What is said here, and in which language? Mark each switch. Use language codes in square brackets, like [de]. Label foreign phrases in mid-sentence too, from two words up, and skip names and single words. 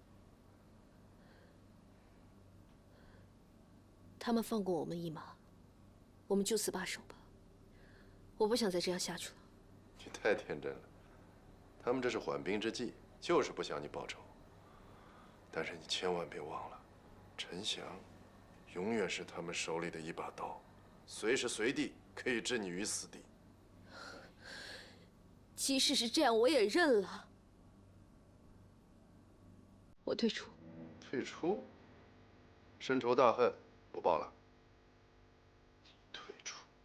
[zh] 他们放过我们一马，我们就此罢手吧。我不想再这样下去了。你太天真了，他们这是緩兵之計，就是不想你報仇。但是你千萬別忘了，陳翔永遠是他們手裡的一把刀，隨時隨地可以置你於死地。即使是這樣，我也認了。我退出。退出？深仇大恨不報了？退出？